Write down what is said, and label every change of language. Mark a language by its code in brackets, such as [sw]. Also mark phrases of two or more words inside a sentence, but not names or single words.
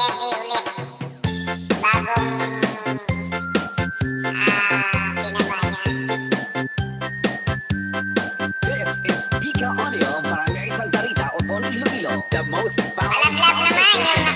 [tl] ulit. Bagong binaba niya. [en] This is Pika Audio, Barangay Santa Rita, Oton, Iloilo. The most followed [tl] Malaglag naman yung sound